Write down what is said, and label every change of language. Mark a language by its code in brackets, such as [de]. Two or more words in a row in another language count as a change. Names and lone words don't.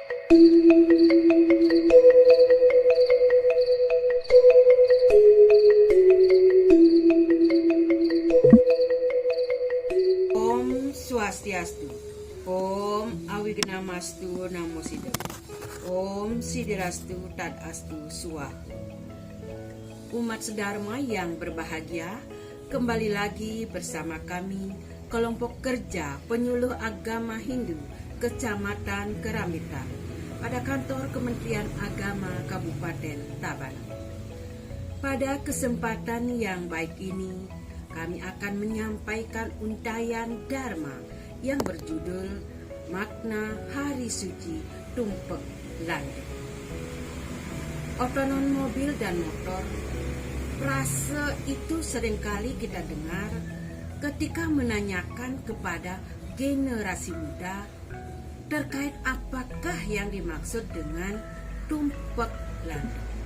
[sa] Om Swastiastu, Om Awignamastu Namo Sidam, Om Sidirastu Tadastu Swahu. [id] Umat sedharma yang berbahagia, kembali lagi bersama kami, kelompok kerja penyuluh agama Hindu Kecamatan Keramitan pada kantor Kementerian Agama Kabupaten Tabanan. Pada kesempatan yang baik ini, kami akan menyampaikan untayan Dharma yang berjudul Makna Hari Suci Tumpek Landep. Otonom mobil dan motor, frase itu seringkali kita dengar ketika menanyakan kepada generasi muda terkait apakah yang dimaksud dengan tumpek landep.